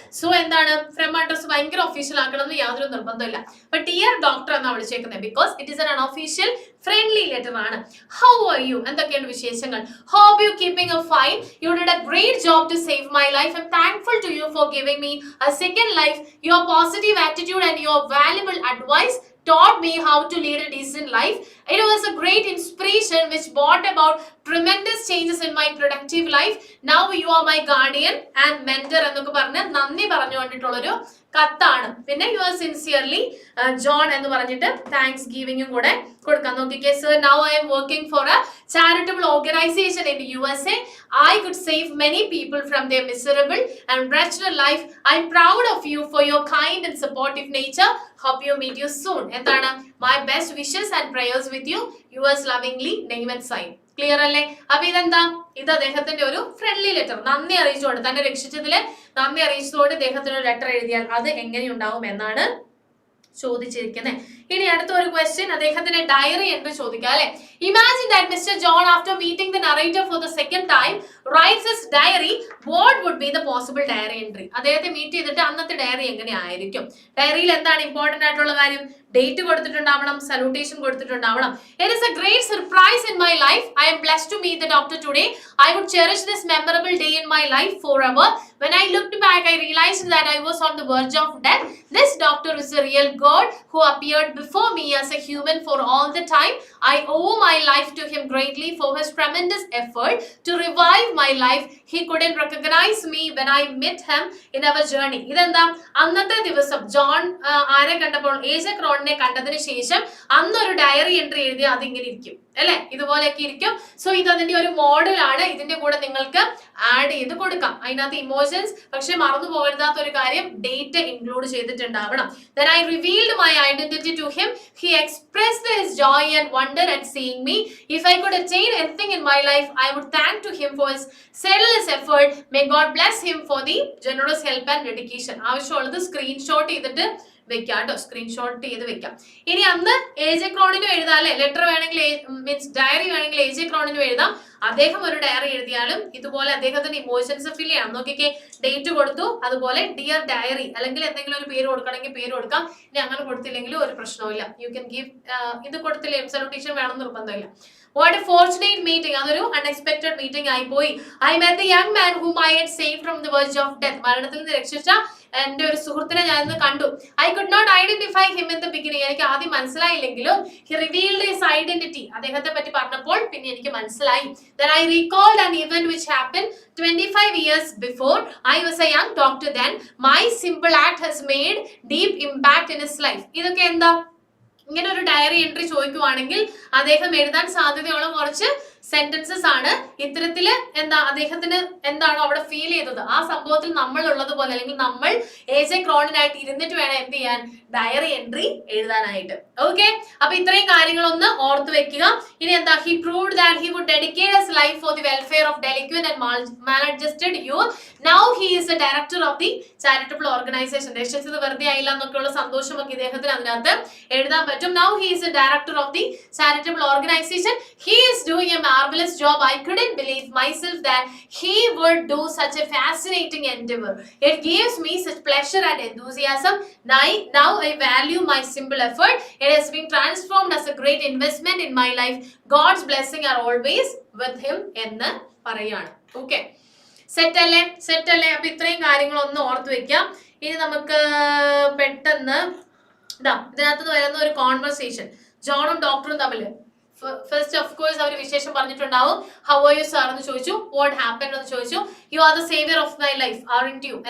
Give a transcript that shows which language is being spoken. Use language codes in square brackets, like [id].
[ml] So എന്താണ് from address ഭയങ്കര official ആക്കണമെന്ന് യാതൊരു നിർബന്ധമില്ല. അപ്പൊ [en] dear doctor [ml] എന്നാണ് വിളിച്ചേക്കുന്നത് [en] Because it is an unofficial friendly letter ആണ്. How are you? [ml] എന്തൊക്കെയാണ് വിശേഷങ്ങൾ? [en] Hope you keeping a fine. You did a great job to save my life. I am thankful to you for giving me a second life. Your positive attitude and your valuable advice taught me how to lead a decent life. It was a great inspiration which brought about tremendous changes in my productive life. Now you are my guardian and mentor [ml] എന്നൊക്കെ പറഞ്ഞ് നന്ദി പറഞ്ഞുകൊണ്ടിട്ടുള്ളൊരു കത്താണ്. പിന്നെ [en] you are sincerely [ml] John എന്ന് പറഞ്ഞിട്ട് thanks ഗിവിംഗും കൂടെ കൊടുക്കാൻ നോക്കിക്കേ. [en] Sir, now I am working for a charitable organization in the USA. I could save many people from their miserable and wretched life. I'm proud of you for your kind and supportive nature. Hope you meet you soon. [ml] എന്താണ്? [en] My best wishes and prayers with you. Yours lovingly, name and sign. [ml] Clear അല്ലേ? അപ്പൊ ഇതെന്താ? ഇത് അദ്ദേഹത്തിന്റെ ഒരു friendly letter. നന്ദി അറിയിച്ചുകൊണ്ട്, തന്നെ രക്ഷിച്ചതില് നന്ദി അറിയിച്ചുകൊണ്ട് അദ്ദേഹത്തിന് ഒരു ലെറ്റർ എഴുതിയാൽ അത് എങ്ങനെയുണ്ടാവും എന്നാണ് ചോദിച്ചിരിക്കുന്നത്. ഇനി അടുത്ത ഒരു ക്വസ്റ്റ്യൻ, അദ്ദേഹത്തിന്റെ ഡയറി എൻട്രി ചോദിക്കാം അല്ലെ. [en] Imagine that mister John after meeting the narrator for the second time writes his diary. What would be the possible diary entry? [ml] അദ്ദേഹത്തെ മീറ്റ് ചെയ്തിട്ട് അന്നത്തെ ഡയറി എങ്ങനെയായിരിക്കും? ഡയറിയിൽ എന്താണ് ഇമ്പോർട്ടന്റ് ആയിട്ടുള്ള കാര്യം? Date കൊടുത്തിട്ടുണ്ടാവണം, salutation കൊടുത്തിട്ടുണ്ടാവണം. [en] It is a great surprise in my life. I am blessed to meet the doctor today. I would cherish this memorable day in my life forever. When I looked back, I realized that I was on the verge of death. This doctor is a real God who appeared before me as a human for all the time. I owe my life to him greatly for his tremendous effort to revive my life. He couldn't recognize me when I met him in our journey. [ml] ഇതെന്താ? അന്നത്തെ ദിവസം John ആരെ കണ്ടപ്പോൾ, ഏജ ക്രോണിനെ കണ്ടതിന് ശേഷം അന്നൊരു diary entry എഴുതി അതിങ്ങനെ ഇരിക്കും അല്ലെ, ഇതുപോലെയൊക്കെ ഇരിക്കും. സോ ഇത് അതിന്റെ ഒരു മോഡലാണ്. ഇതിന്റെ കൂടെ നിങ്ങൾക്ക് ആഡ് ചെയ്ത് കൊടുക്കാം അതിനകത്ത് ഇമോഷൻസ്. പക്ഷെ മറന്നു പോകരുതാത്ത ഒരു കാര്യം, date include ചെയ്തിട്ടുണ്ടാവണം. [en] Then I revealed my identity to him. He expressed his joy and wonder at seeing me. If I could attain anything in my life, I would thank to him for his selfless effort. May God bless him for the generous help and dedication. [ml] ആവശ്യമുള്ളത് screenshot ചെയ്തിട്ട് വെക്കാം കേട്ടോ, screenshot ചെയ്ത് വെക്കാം. ഇനി അന്ന് age ക്രോണിനും എഴുതാം അല്ലെ, ലെറ്റർ വേണമെങ്കിൽ മീൻസ് ഡയറി വേണമെങ്കിൽ ഏജ് ക്രോണിനും എഴുതാം. അദ്ദേഹം ഒരു ഡയറി എഴുതിയാലും ഇതുപോലെ അദ്ദേഹത്തിന്റെ ഇമോഷൻസ് ഫിൽ ചെയ്യണം. നോക്കിക്കേ, ഡേറ്റ് കൊടുത്തു, അതുപോലെ ഡിയർ ഡയറി, അല്ലെങ്കിൽ എന്തെങ്കിലും ഒരു പേര് കൊടുക്കണമെങ്കിൽ പേര് കൊടുക്കാം. ഇനി അങ്ങനെ കൊടുത്തില്ലെങ്കിലും ഒരു പ്രശ്നവുമില്ല. [en] you can give, [ml] ഇത് കൊടുത്തില്ലേ സല്യൂട്ടേഷൻ വേണം നിർബന്ധമില്ല. [en] What a fortunate meeting. [ml] അതൊരു അൺഎക്സ്പെക്ടഡ് മീറ്റിംഗ് ആയി പോയി. [en] I met the young man whom I had saved from the verge of death. [ml] മരണത്തിൽ നിന്ന് രക്ഷിച്ച എന്റെ ഒരു സുഹൃത്തിനെ ഞാൻ ഇന്ന് കണ്ടു. [en] I could not identify him in the beginning. [ml] എനിക്ക് ആദ്യം മനസ്സിലായില്ലെങ്കിലും [en] he revealed his identity. [ml] അദ്ദേഹത്തെ പറ്റി പറഞ്ഞപ്പോൾ പിന്നെ എനിക്ക് മനസ്സിലായി. [en] Then I recalled an event which happened 25 years before. I was a young doctor then. My simple act has made deep impact in his life. [ml] ഇതൊക്കെ എന്താ? ഇങ്ങനെ ഒരു ഡയറി എൻട്രി ചോദിക്കുവാണെങ്കിൽ അദ്ദേഹം എഴുതാൻ സാധ്യതയുള്ള കുറച്ച് സെന്റൻസസ് ആണ്. ഇത്തരത്തില് എന്താ അദ്ദേഹത്തിന് എന്താണോ അവിടെ ഫീൽ ചെയ്തത് ആ സംഭവത്തിൽ നമ്മൾ ഉള്ളതുപോലെ, അല്ലെങ്കിൽ നമ്മൾ ഏജ് ക്രോണിനായിട്ട് ഇരുന്നിട്ട് വേണം എന്ത് ചെയ്യാൻ, ഡയറി എൻട്രി എഴുതാനായിട്ട്. ഓക്കെ, അപ്പൊ ഇത്രയും കാര്യങ്ങളൊന്ന് ഓർത്ത് വെക്കുക. ഇനി എന്താ, [en] He proved that he would dedicate his life for the welfare of delinquent and maladjusted youth. Now he is the director of the charitable organization. [ml] രക്ഷിച്ചത് വെറുതെ ആയില്ല എന്നൊക്കെയുള്ള സന്തോഷമൊക്കെ ഇദ്ദേഹത്തിന് അതിനകത്ത് എഴുതാൻ പറ്റും. [en] Now he is the director of the charitable organization. He is doing a marvelous job. I couldn't believe myself that he would do such a fascinating endeavor. It gives me such pleasure and enthusiasm. Now I value my simple effort. It has been transformed as a great investment in my life. God's blessing are always with him [ml] എന്ന് പറയാണ്. Okay, set അല്ലേ? അപ്പൊ ഇത്രയും കാര്യങ്ങൾ ഒന്ന് ഓർത്ത് വെക്കാം. ഇനി നമുക്ക് പെട്ടെന്ന് ഇതിനകത്ത് വരുന്ന ഒരു കോൺവെർസേഷൻ ജോണും ഡോക്ടറും തമ്മിൽ. [en] first of course [ml] അവർ വിശേഷം പറഞ്ഞിട്ടുണ്ടാവും. [en] how are you sir [ml] എന്ന് ചോദിച്ചു. [en] what happen [ml] എന്ന് ചോദിച്ചു. [en] You are the saviour of my life, aren't you?